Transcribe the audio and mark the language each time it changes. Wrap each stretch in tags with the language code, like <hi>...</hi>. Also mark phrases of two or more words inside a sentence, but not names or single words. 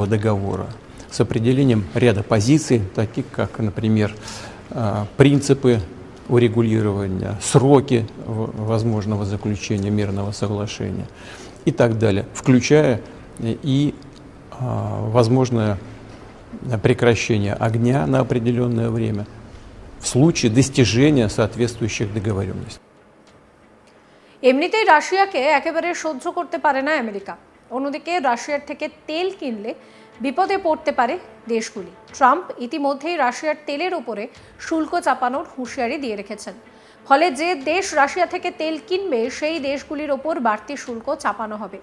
<ru>договора с определением ряда позиций, таких как, например, принципы урегулирования, сроки возможного заключения мирного соглашения и так далее, включая и возможное прекращение огня на определенное время в случае достижения соответствующих договоренностей.</ru> <bn>এমনিতেই রাশিয়াকে একেবারে সহ্য করতে পারে না আমেরিকা। অন্যদিকে রাশিয়ার থেকে তেল কিনলে বিপদে পড়তে পারে দেশগুলি। ট্রাম্প ইতিমধ্যেই রাশিয়ার তেলের উপরে শুল্ক চাপানোর হুঁশিয়ারি দিয়ে রেখেছেন। ফলে যে দেশ রাশিয়া থেকে তেল কিনবে সেই দেশগুলির ওপর বাড়তি শুল্ক চাপানো হবে।</bn>